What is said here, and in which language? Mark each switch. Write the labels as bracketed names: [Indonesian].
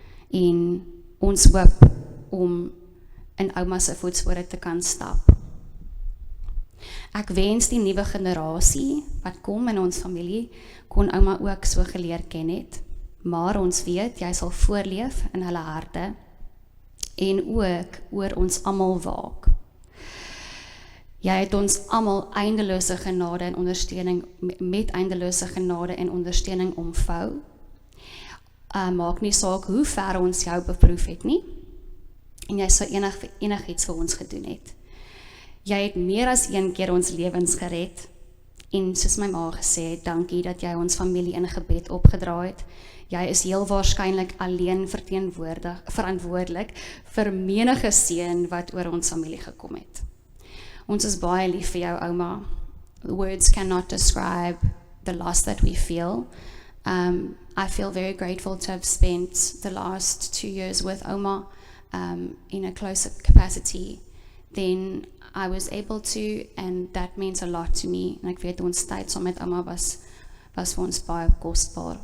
[Afrikaans] En ons hoop om in ouma se voetspore te kan stap. Ek wens die nuwe generasie wat kom in ons familie kon ouma ook so geleer ken het, maar ons weet jy sal voorleef in hulle harte en ook oor ons almal waak. Jy het ons almal eindelose genade en ondersteuning met eindelose genade en ondersteuning omvou. Maak nie saak hoe ver ons jou beproef het nie. En jy sou enigiets vir ons gedoen het. Jy het meer as een keer ons lewens gered. En soos my ma gesê het, dankie dat jy ons familie in gebed opgedra het. Jy is heel waarskynlik alleen verantwoordelik vir menige seën wat oor ons familie gekom het. Ons is baie lief vir jou, ouma. [English] Words cannot describe the loss that we feel. I feel very grateful to have spent the last 2 years with Oma in a closer capacity than I was able to, and that means a lot to me. [Afrikaans] En ek weet ons tyd saam met Oma was vir ons baie kosbaar.